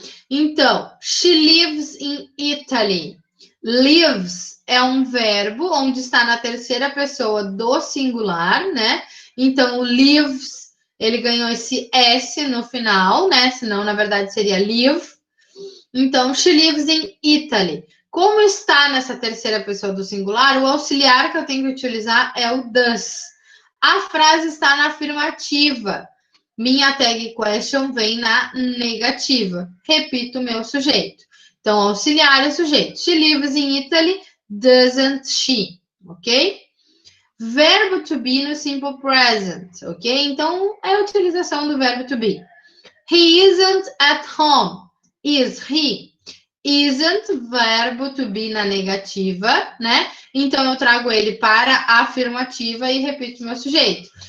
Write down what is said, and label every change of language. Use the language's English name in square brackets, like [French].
[English] Então, she lives in Italy. [Portuguese] Lives é um verbo onde está na terceira pessoa do singular, né? Então, o lives, ele ganhou esse S no final, né? Senão, na verdade, seria live. [English] Então, she lives in Italy. [Portuguese] Como está nessa terceira pessoa do singular, o auxiliar que eu tenho que utilizar é o does. A frase está na afirmativa. Minha tag question vem na negativa. Repito o meu sujeito. Então, auxiliar é sujeito. [English] She lives in Italy, doesn't she? [Portuguese] Ok? Verbo to be no simple present, ok? Então, é a utilização do verbo [English] to be. He isn't at home. Is he? [Portuguese] Isn't, verbo to be na negativa, né? Então, eu trago ele para a afirmativa e repito meu sujeito.